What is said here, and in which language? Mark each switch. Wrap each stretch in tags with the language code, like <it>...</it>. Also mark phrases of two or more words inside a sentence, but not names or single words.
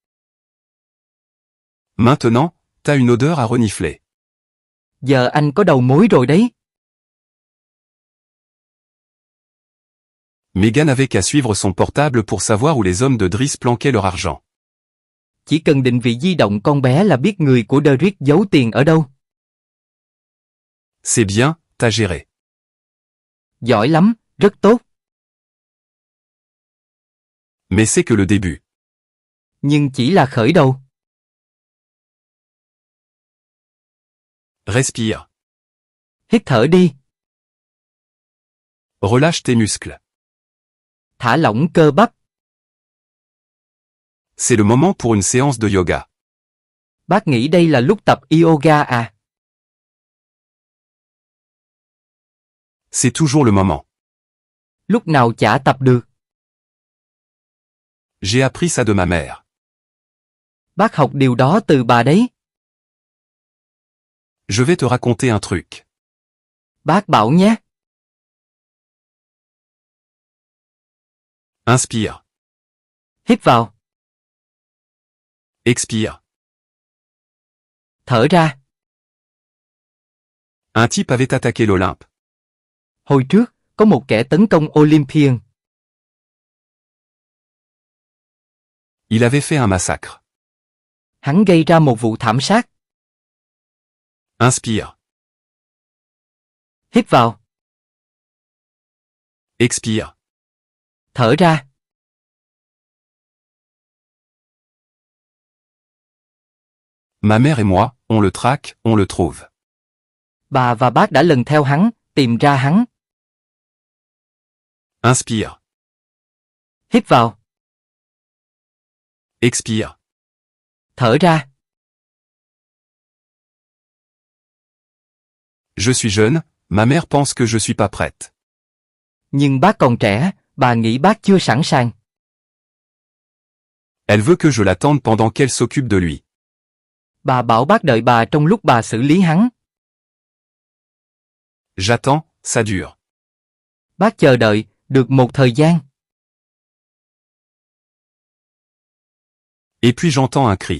<fr>Maintenant, t'as une odeur à renifler.</fr> <vi>Giờ anh có đầu mối rồi đấy.</vi> <fr>Megan avait qu'à suivre son portable pour savoir où les hommes de Driss planquaient leur argent.</fr> <vi>Chỉ cần định vị di động con bé là biết người của Derrick giấu tiền ở đâu.</vi> <fr>C'est bien, t'as géré.</fr> <vi>Giỏi lắm, rất tốt.</vi> <fr>Mais c'est que le début.</fr> <vi>Nhưng chỉ là khởi đầu.</vi> <fr>Respire.</fr> <vi>Hít thở đi.</vi> <fr>Relâche tes muscles.</fr> <vi>Thả lỏng cơ bắp.</vi> <fr>C'est le moment pour une séance de yoga.</fr> <vi>Bác nghĩ đây là lúc tập yoga à?</vi> <fr>C'est toujours le moment.</fr> <vi>Lúc nào chả tập được.</vi> <fr>J'ai appris ça de ma mère.</fr> <vi>Bác học điều đó từ bà đấy.</vi> <fr>Je vais te raconter un truc.</fr> <vi>Bác bảo nhé.</vi> <fr>Inspire.</fr> <vi>Hít vào.</vi> <fr>Expire.</fr> <vi>Thở ra.</vi> <fr>Un type avait attaqué l'Olympe.</fr> <vi>Hồi trước, có một kẻ tấn công Olympian.</vi> <fr>Il avait fait un massacre.</fr> <vi>Hắn gây ra một vụ thảm sát.</vi> <fr>Inspire.</fr> <vi>Hít vào.</vi> <fr>Expire.</fr> <vi>Thở ra.</vi> <fr>Ma mère et moi, on le traque, on le trouve.</fr> <vi>Bà và bác đã lần theo hắn, tìm ra hắn.</vi> <fr>Inspire.</fr> <vi>Hít vào.</vi> <fr>Expire.</fr> <vi>Thở ra.</vi> <fr>Je suis jeune, ma mère pense que je suis pas prête.</fr> <vi>Nhưng bác còn trẻ, bà nghĩ bác chưa sẵn sàng.</vi> <fr>Elle veut que je l'attende pendant qu'elle s'occupe de lui.</fr> <vi>Bà bảo bác đợi bà trong lúc bà xử lý hắn.</vi> <fr>J'attends, ça dure.</fr> <vi>Bác chờ đợi, được một thời gian.</vi> <fr>Et puis j'entends un cri.</fr>